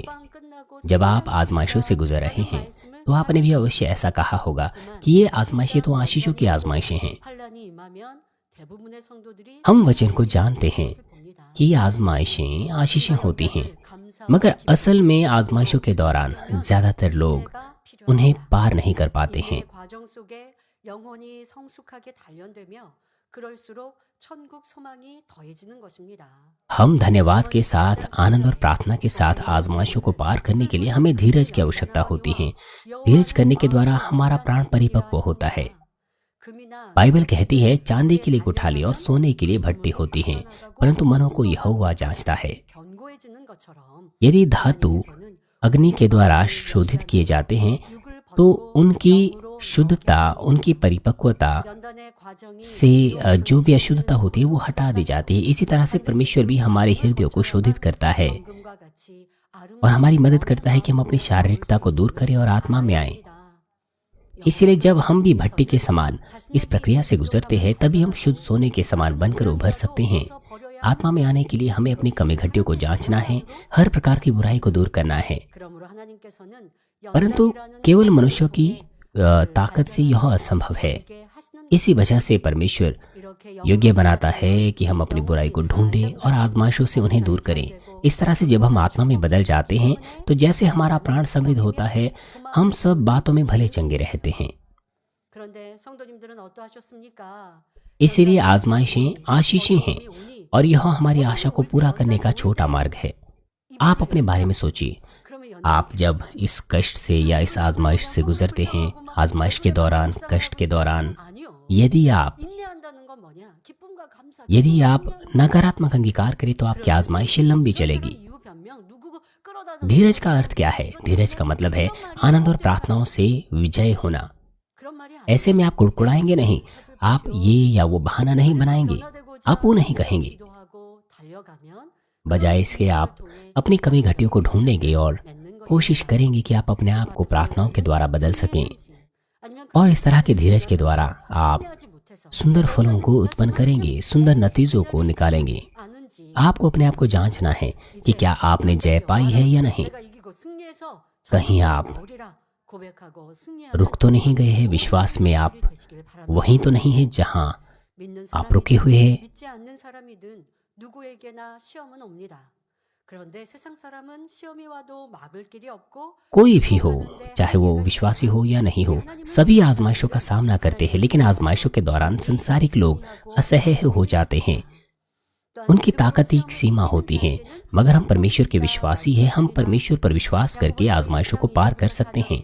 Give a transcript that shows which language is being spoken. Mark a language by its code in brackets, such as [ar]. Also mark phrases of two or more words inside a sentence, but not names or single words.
[hi] जब आप आजमाइशों से गुजर रहे हैं तो आपने भी अवश्य ऐसा कहा होगा कि ये आजमाइशें तो आशीषों की आजमाइशें हैं। हम वचन को जानते हैं कि ये आजमाइशें आशीषें होती हैं, मगर असल में आजमाइशों के दौरान ज्यादातर लोग उन्हें पार नहीं कर पाते हैं। [ko] 인생의 과정 속에 영혼이 성숙하게 단련되며 그럴수록 천국 소망이 더해지는 것입니다. [hi] हम धन्यवाद के साथ, आनंद और प्रार्थना के साथ आजमाइशों को पार करने के लिए हमें धीरज की आवश्यकता होती है। धीरज करने के द्वारा हमारा प्राण परिपक्व होता है। बाइबल कहती है, चांदी के लिए गुठाली और सोने के लिए भट्टी होती हैं, परंतु मनों को यहोवा जांचता है। [ko] 견고해지는 것처럼 [hi] यदि धातु अग्नि के द्वारा शोधित किए जाते हैं तो उनकी शुद्धता, उनकी परिपक्वता [ko] 연단의 과정이 [hi] से जो भी अशुद्धता होती है वो हटा दी जाती है। इसी तरह से परमेश्वर भी हमारे हृदयों को शोधित करता है [ko] 금과 같이 [hi] और हमारी मदद करता है कि हम अपनी शारीरिकता को दूर करें और आत्मा में आए। इसलिए जब हम भी भट्टी के समान इस प्रक्रिया से गुजरते हैं, तभी हम शुद्ध सोने के समान बनकर उभर सकते हैं। आत्मा में आने के लिए हमें अपनी कमी घटियों को जांचना है, हर प्रकार की बुराई को दूर करना है। [ko] 그러므로 하나님께서는 [hi] परंतु केवल मनुष्यों की ताकत से यह असंभव है। इसी वजह से परमेश्वर योग्य बनाता है कि हम अपनी बुराई को ढूंढें और आजमाइशों से उन्हें दूर करें। इस तरह से जब हम आत्मा में बदल जाते हैं तो जैसे हमारा प्राण समृद्ध होता है, हम सब बातों में भले चंगे रहते हैं। [ko] 그런데 성도님들은 어떠하셨습니까? [hi] इसीलिए आजमाइशें आशीषें हैं और यह हमारी आशा को पूरा करने का छोटा मार्ग है। आप अपने बारे में सोचिए, आप जब इस कष्ट से या इस आजमाइश से गुजरते हैं, आजमाइश के दौरान, कष्ट के दौरान, [ko] 아니요. [hi] यदि आप [ko] 인내한다는 건 뭐냐? 기쁨과 감사. [hi] नकारात्मक अंगीकार करें तो आपकी आजमाइशें लंबी चलेगी। [ko] 이유 변명 누구 끌어다가 [hi] धीरज का अर्थ क्या है? धीरज का मतलब है आनंद और प्रार्थनाओं से विजय होना। [ko] 그런 말이 아니에요. [hi] ऐसे में आप कुड़कुड़ाएंगे नहीं, आप ये या वो बहाना नहीं बनाएंगे, आप वो नहीं कहेंगे। [ko] 기도하고 달려가면 [hi] बजाय इसके आप अपनी कमी घटियों को ढूंढेंगे और कोशिश करेंगे कि आप अपने आप को प्रार्थनाओं के द्वारा बदल सकें। [ko] 아니면 [hi] और इस तरह के धीरज के द्वारा आप [ko] 하지 못해서 [hi] सुंदर फलों को उत्पन्न करेंगे, सुंदर नतीजों को निकालेंगे। [ko] 아는지 [hi] आपको अपने आप को जांचना है कि क्या आपने जय पाई है या नहीं। [ko] 내가 이기고 승리해서 [hi] कहीं आप [ko] 오리라 고백하고 승리하는 [hi] रुक तो नहीं गए हैं विश्वास में, आप [ko] 되시길 바랍니다. [hi] वहीं तो नहीं है जहां [ko] 믿는 [hi] आप रुके हुए हैं। [ko] 믿지 않는 사람이든 누구에게나 시험은 옵니다. 그런데 세상 사람은 시험이 와도 막을 길이 없고 [hi] कोई भी हो, चाहे वो विश्वासी हो या नहीं हो, सभी आजमाइशों का सामना करते हैं, लेकिन आजमाइशों के दौरान संसारिक लोग असह्य हो जाते हैं। उनकी ताकत की एक सीमा होती है, मगर हम परमेश्वर के विश्वासी हैं। हम परमेश्वर पर विश्वास करके आजमाइशों को पार कर सकते हैं।